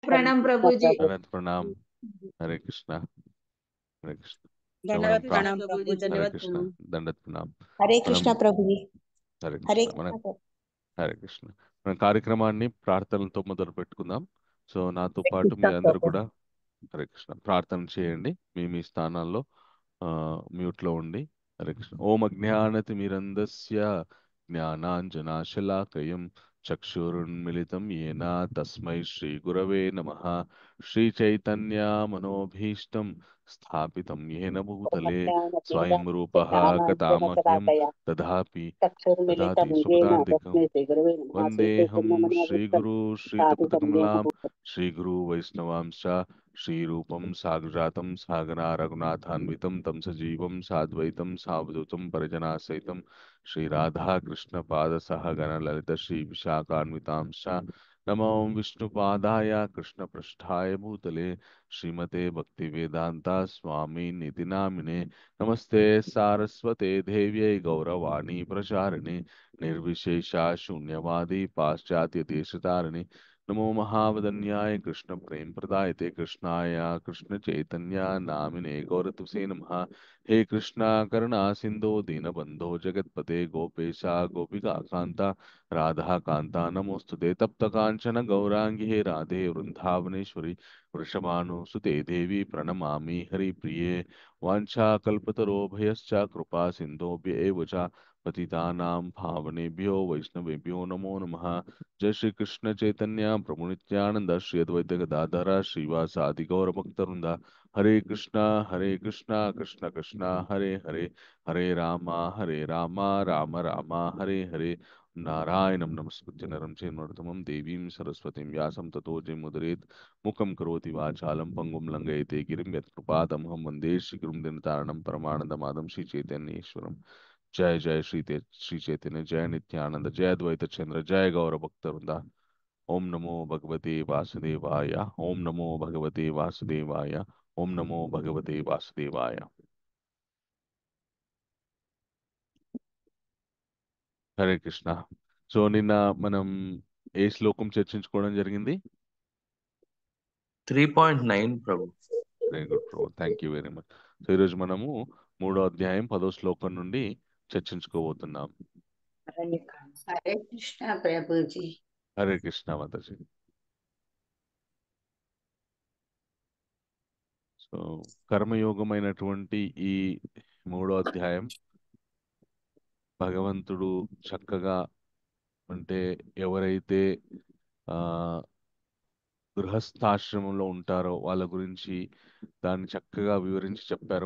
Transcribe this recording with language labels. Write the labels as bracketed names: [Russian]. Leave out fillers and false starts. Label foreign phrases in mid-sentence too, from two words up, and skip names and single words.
[Hindi] प्रणाम प्रभु जी। दंडवत प्रणाम। हरे कृष्णा, हरे कृष्ण। धन्यवाद शोभन प्रणाम प्रभु प्रभु जी, जी, हरे धन्यवाद कृष्ण, प्रणाम। दंडवत प्रणाम। [Telugu] హరే మనం కృష్ణ ప్రభుజీ. హరే హరే కృష్ణ మన కృష్ణ ప్రభు. హరే కృష్ణ మన కార్యక్రమాన్ని ప్రార్థనలతో మొదలు పెట్టుకుందాం. సో నాతో హరే పాటు కృష్ణ మీరందరూ ప్రభు. కూడా హరే కృష్ణ ప్రార్థన చేయండి. మీ మీ స్థానాల్లో మ్యూట్ లో ఉండి. హరే కృష్ణ. [Sanskrit] ఓం అజ్ఞానతిమిరంధస్య జ్ఞానాంజనాశలాకయం చక్షురున్మిళితం येन తస్మై శ్రీ గురవే నమః. శ్రీచైతన్య మనోభీష్టం స్థాపితం येन భూతలే స్వయం రూపః కథామహ్యం జ్ఞానాంజనశలాకయ దదాతి చక్షుర్మిలితం దదాతి येन సుఖదాంతికం. తస్మై శ్రీ గురవే నమః. వందేహం శ్రీచైతన్య మనోభీష్టం శ్రీగురు స్థాపితం येन శ్రీయుతపదకమలాం భూతలే శ్రీగురు వైష్ణవాంశ శ్రీరూపం సాగ్రజాతం సాగరా రఘునాథాన్వితం తం సజీవం సాద్వైతం సావధూతం పరిజనాసైతం శ్రీరాధాకృష్ణ పాద సహగణ లలిత శ్రీ విశాఖాన్వితాంశ నమో విష్ణుపాదాయ కృష్ణ పృష్ఠాయ భూతలే శ్రీమతే భక్తి వేదాంత స్వామి నితి నామినే. నమస్తే సారస్వతే దేవ్యై గౌరవాణి ప్రచారిణి నిర్విశేష శూన్యవాది పాశ్చాత్య దేశతారిణి. नमो महावदन्याय कृष्ण प्रेम प्रदायते कृष्णाय कृष्ण चैतन्य नामिने गौरतुसे नमः. हे कृष्णा करुणा सिंधो दीनबंधो जगतपते गोपेशा गोपिका कांता राधा कांता नमोस्तुते. तप्त कांचन गौरांगी हे राधे वृंदावनेश्वरी वृषभानुसुते देवी प्रणमामि हरिप्रिये. वाञ्छाकल्पतरोभयश्च कृपा सिन्धुभ्येव च पतितानां पावनेभ्यो वैष्णवेभ्यो नमो नमः. जय श्री कृष्ण चैतन्य प्रभु नित्यानंद श्री अद्वैत गदाधर श्रीवासादि गौर भक्तवृंदा. हरे कृष्णा कृष्ण कृष्ण हरे हरे हरे रामा राम राम हरे हरे. नारायणं नमस्कृत्य नरं चैव नरोत्तमं देवीं सरस्वतीं व्यासं ततो जयमुदीरयेत्. मुखं करोति वाचालं पंगुं लङ्घयते गिरिं यत्कृपातमहं वन्दे श्रीगुरुं दीनतारिणं परमानन्दमाधवं श्रीचैतन्येश्वरम्. जय जय श्री चैतन्य जय नित्यानंद जय द्वैत चंद्र जय गौर भक्त वृंदा. ओम नमो भगवते वासुदेवाय, ओम नमो भगवते वासुदेवाय, ओम नमो भगवते वासुदेवाय. [Telugu] హరే కృష్ణ. సో నిన్న మనం ఏ శ్లోకం చర్చించుకోవడం జరిగింది? 3.9 ప్రభు. [English] very good prabhu, thank you very much. [Telugu] సో ఈరోజు మనము 3వ అధ్యాయం 10వ శ్లోకం నుండి చర్చించుకోబోతున్నాం. [Hindi] हरे कृष्ण प्रभु जी। [Telugu] హరే కృష్ణ మాతాజీ. సో కర్మయోగమైనటువంటి ఈ 3వ అధ్యాయం భగవంతుడు చక్కగా అంటే ఎవరైతే ఆ గృహస్థాశ్రమంలో ఉంటారో వాళ్ళ గురించి దాన్ని చక్కగా వివరించి చెప్పారు.